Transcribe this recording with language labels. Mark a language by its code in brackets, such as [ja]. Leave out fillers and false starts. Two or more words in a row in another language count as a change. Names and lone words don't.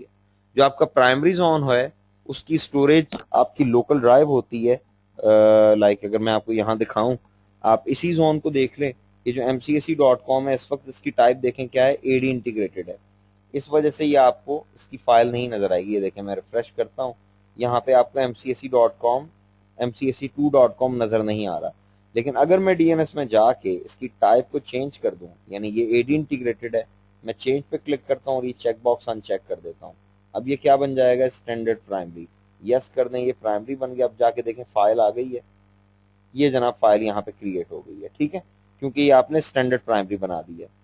[hi] जो आपका [en] primary zone [hi] है उसकी स्टोरेज आपकी [en] local drive [hi] होती है। लाइक अगर मैं आपको यहाँ दिखाऊं, आप इसी जोन को देख लें, ये जो mcsc.com है इस वक्त इसकी टाइप देखें क्या है, [en] AD integrated [hi] है। इस वजह से ये आपको इसकी फाइल नहीं नजर आएगी। ये देखें, मैं रिफ्रेश करता हूँ, यहाँ पे आपको mcsc.com, mcsc2.com नजर नहीं आ रहा। लेकिन अगर मैं डीएनएस में जाके इसकी टाइप को चेंज कर दूं, यानी ये [en] AD integrated [hi] है, मैं चेंज पे क्लिक करता हूँ और ये [en] check box uncheck [hi] कर देता हूँ। अब ये क्या बन जाएगा, [en] standard primary. [hi] यस कर दें, ये प्राइमरी बन गया। अब जाके देखें फाइल आ गई है, ये जनाब फाइल यहाँ पे क्रिएट हो गई है, ठीक है, क्योंकि ये आपने [en] standard primary [hi] बना दी है।